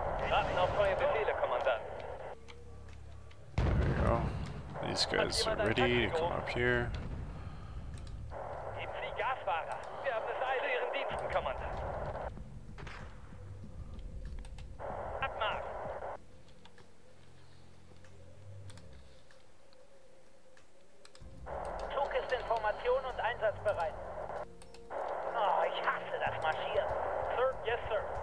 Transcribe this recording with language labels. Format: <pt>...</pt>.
<de>Warten auf neue Befehle, Kommandant.</de> <en>There we go. These guys are ready to come up here.</en> <de>Geben Sie Gasfahrer. Wir haben es eilig. Zu Ihren Diensten, Kommandant. Abmarsch. Zug ist in Formation und einsatzbereit. Oh, ich hasse das Marschieren.</de> <en>Sir, yes, sir.</en>